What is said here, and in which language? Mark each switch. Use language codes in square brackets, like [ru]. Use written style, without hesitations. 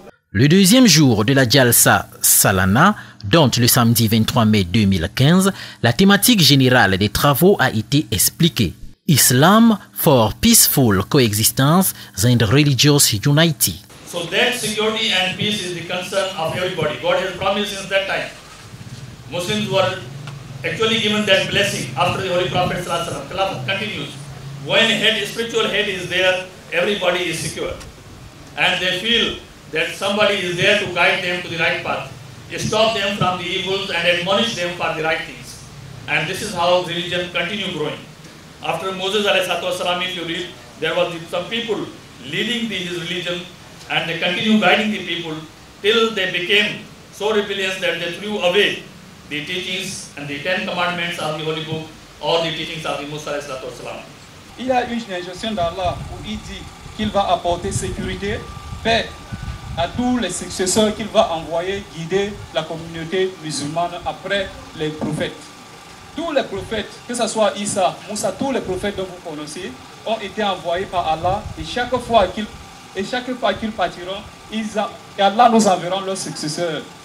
[fr] Le deuxième jour de la Jalsa Salana, dont le samedi 23 mai 2015, la thématique générale des travaux a été expliquée. [en] Islam for peaceful coexistence and religious unity. So that security and peace is the concern of everybody. God has promised since that time. Muslims were actually given that blessing after the Holy Prophet ﷺ. Khilafat continues. When spiritual head is there, everybody is secure. And they feel that somebody is there to guide them to the right path, stop them from the evils and admonish them for the right things. And this is how religion continues growing. After Moses ﷺ, if you read, there was some people leading his religion and they continue guiding the people till they became so rebellious that they threw away the teachings and the 10 commandments of the Holy Book or the teachings of the Musa ﷺ. [fr] Il y a une injonction d'Allah où il dit qu'il va apporter sécurité, paix à tous les successeurs qu'il va envoyer guider la communauté musulmane après les prophètes. Tous les prophètes, que ce soit Isa, Moussa, tous les prophètes dont vous connaissez, ont été envoyés par Allah et chaque fois qu'ils partiront, Allah nous enverra leurs successeurs.